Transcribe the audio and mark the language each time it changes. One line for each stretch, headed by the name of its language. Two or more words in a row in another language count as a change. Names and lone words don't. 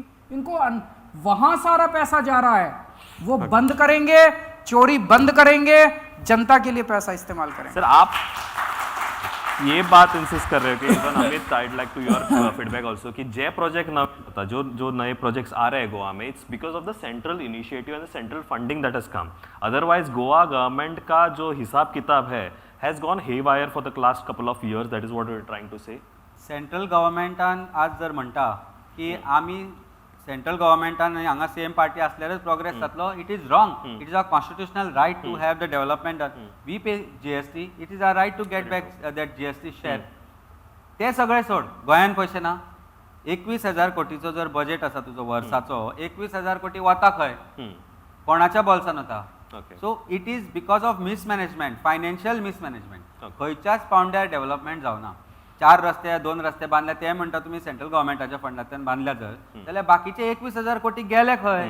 Hindi: इनको वहां सारा पैसा जा रहा है। वो बंद करेंगे, चोरी बंद करेंगे, जनता के लिए पैसा इस्तेमाल करेंगे। सर, आप ये बात इंसिस्ट कर रहे हो कि
English: even Amit, I like to your feedback also
Hindi: कि जे प्रोजेक्ट ना होता, जो नए प्रोजेक्ट्स आ रहे हैं गोवा में,
English: It's because of the central initiative and the central funding that has come. Otherwise Goa government
Hindi: का जो हिसाब किताब है
English: has gone haywire for the last couple of years. That is what we're trying to say.
Konkani: सेंट्रल गव्हर्मेंटान आज जर म्हणटा की आमी सेंट्रल गव्हर्मेंटान हांगा सेम पार्टी असल्यारच प्रोग्रेस जातलो,
English: It is wrong. It is our constitutional right to have the development. We pay GST, It is our right to get back that GST share.
Konkani: ते सगळे सोड, गोंयान पैसे ना. 21,000 कोटीचो जर बजेट आसा तुजो वर्साचो, 21,000 कोटी वता खंय? कोणाच्या बोल्सान वता?
English: So it is because of mismanagement, financial mismanagement.
Konkani: खंयच्याच पावंड्यार डेव्हलपमेंट जावना. 4 रस्ते 2 रस्ते बांदल्या, ते म्हणटा तुमी सेंट्रल गव्हर्मेंटाच्या फंडांतल्यान बांदल्या जर, जाल्यार बाकीचे 21,000 कोटी गेले खंय?